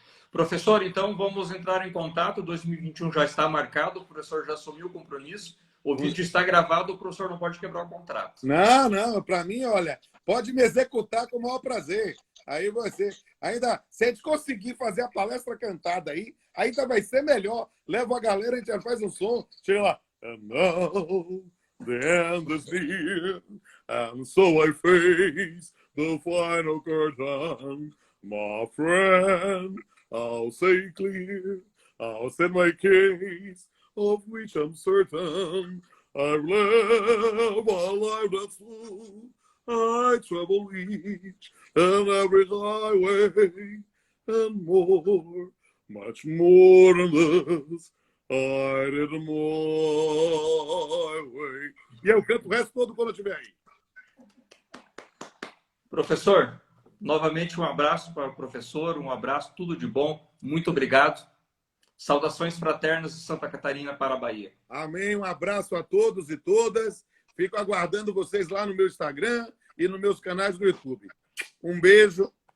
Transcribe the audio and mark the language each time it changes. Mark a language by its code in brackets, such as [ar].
[pt] Professor, então vamos entrar em contato. 2021 já está marcado, o professor já assumiu o compromisso. O vídeo está gravado, o professor não pode quebrar o contrato. Não, para mim, olha, pode me executar com o maior prazer. Aí você, ainda, se a gente conseguir fazer a palestra cantada aí, ainda vai ser melhor. Leva a galera, a gente já faz um som, chega lá. [en] And now the end is near, and so I face the final curtain. My friend, I'll say clear, I'll set my case, of which I'm certain. I've lived a life that's full. I travel each and every highway, and more, much more than this, I did my way. [pt] E eu canto o resto todo quando eu estiver aí. Professor, novamente um abraço para o professor, um abraço, tudo de bom, muito obrigado. Saudações fraternas de Santa Catarina para a Bahia. Amém. Um abraço a todos e todas. Fico aguardando vocês lá no meu Instagram e nos meus canais do YouTube. Um beijo.